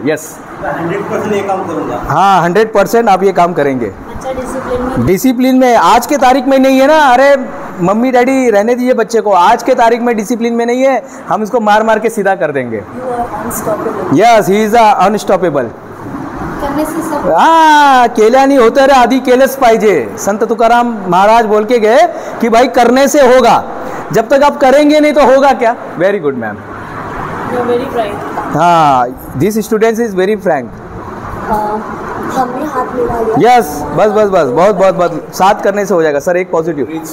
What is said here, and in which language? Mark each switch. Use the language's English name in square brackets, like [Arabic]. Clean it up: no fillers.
[English] yes, [Hindi] 100% ये काम करूंगा। हाँ 100% आप ये काम करेंगे। अच्छा, डिसिप्लिन में आज के तारीख में नहीं है ना। अरे मम्मी डैडी रहने दीजिए बच्चे को, आज के तारीख में डिसिप्लिन में नहीं है, हम इसको मार मार के सीधा कर देंगे। [English] Yes, he is unstoppable. [Hindi] करने से सब [Marathi] हाँ, केल्या नहीं होते रे, आधी केलेच पाहिजे। [Hindi] संत तुकाराम महाराज बोल के गए कि भाई करने से होगा, जब तक आप करेंगे नहीं तो होगा क्या। [English] Very good ma'am. Very bright. हाँ, this student is very frank. [Hindi] हमने हाथ मिला लिया। यस, बस बस बस, बहुत बहुत बहुत, साथ करने से हो जाएगा सर। एक पॉजिटिव।